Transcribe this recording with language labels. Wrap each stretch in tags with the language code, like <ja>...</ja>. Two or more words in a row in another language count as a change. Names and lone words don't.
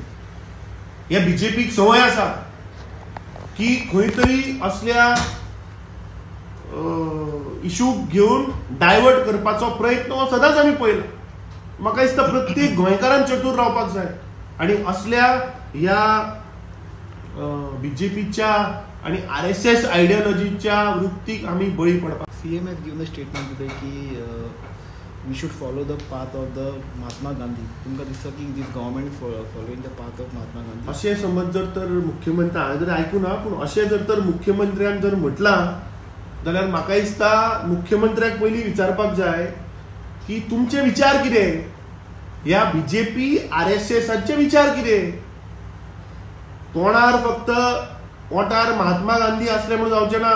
<kok>हे BJPक संवय आसा की खंय तरी असल्या इशूक घेवन डायवर्ट करपाचो प्रयत्न हो सदांच आमी पळयला. म्हाका दिसता प्रत्येक गोंयकारान चतूर रावपाक जाय आनी असल्या ह्या BJPच्या आणि RSS आयडियोलॉजीच्या वृत्तीक आमी बळी पडपाक.</kok> <en>CM has given a statement today</en> <kok>की</kok> <en>we should follow the path of the Mahatma Gandhi.</en> <kok>तुमकां दिसता की</kok> <en>this government following the path of Mahatma Gandhi?</en> <kok>अशें समज जर तर मुख्यमंत्री हांवें जर आयकूं ना पूण अशें जर तर मुख्यमंत्र्यान जर म्हटलां जाल्यार म्हाका दिसता मुख्यमंत्र्याक पयलीं विचारपाक जाय की तुमचे विचार कितें, ह्या BJP RSSचे विचार कितें. तोंडार फक्त ओंठार महात्मा गांधी असले म्हणून जावचें ना.</kok>